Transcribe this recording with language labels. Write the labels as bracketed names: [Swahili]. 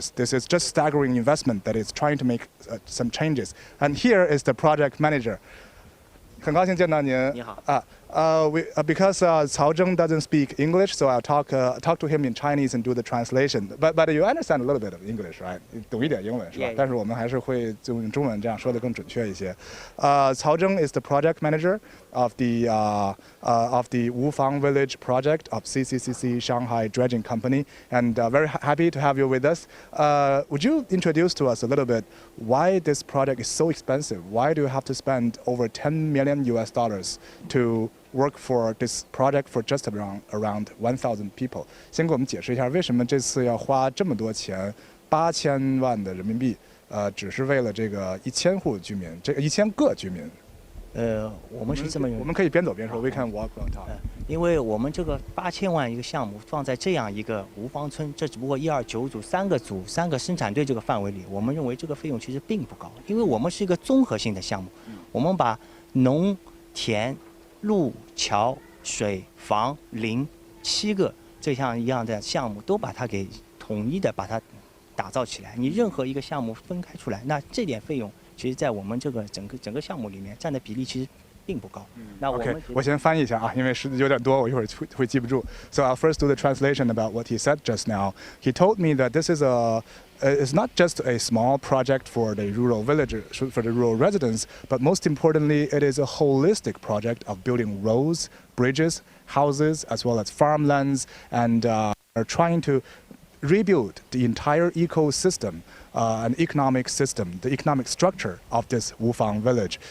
[English] This is just staggering investment that is trying to make some changes. And here is the project manager. [Chinese] 很高兴见到您。你好。 [English] Because Cao Zheng doesn't speak English, so I'll talk to him in Chinese and do the translation. But you understand a little bit of English, right? [Chinese] 懂一点英文是吧？但是我们还是会用中文这样说的更准确一些。 [English] Cao Zheng is the project manager of the Wufang Village project of CCCC Shanghai Dredging Company, and very happy to have you with us. Would you introduce to us a little bit why this project is so expensive? Why do you have to spend over $10 million to work for this project for just around 1,000 people? [Chinese] 先给我们解释一下为什么这次要花这么多钱，8000万的人民币，只是为了这个1000户居民，这个1000个居民。我们是这么认为，我们可以边走边说。 [English] We can walk on top。 [Chinese] 因为我们这个8000万一个项目放在这样一个无方村，这只不过129组3个生产队这个范围里，我们认为这个费用其实并不高，因为我们是一个综合性的项目，我们把农田、路、桥、水、房、林7个这样一样的项目都把它给统一的把它打造起来。你任何一个项目分开出来，那这点费用其实在我们这个整个项目里面占的比例其实并不高。那我们 OK， 我先翻译一下啊，因为时间有点多，我一会儿会记不住。 [English] So I'll first do the translation about what he said just now. He told me that this is it's not just a small project for the rural villagers, for the rural residents, but most importantly, it is a holistic project of building roads, bridges, houses, as well as farmlands, and are trying to rebuild the entire ecosystem, an economic system, the economic structure of this Wufang village.